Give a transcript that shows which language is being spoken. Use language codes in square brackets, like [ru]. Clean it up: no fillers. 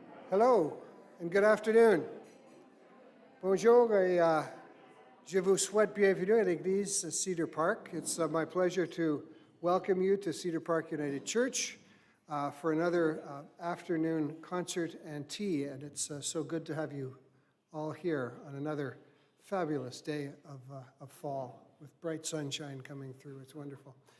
[en] Hello, and good afternoon. [fr] Bonjour, et je vous souhaite bienvenue à l'église Cedar Park. [en] It's my pleasure to welcome you to Cedar Park United Church for another afternoon concert and tea, and it's so good to have you all here on another fabulous day of fall with bright sunshine coming through. It's wonderful.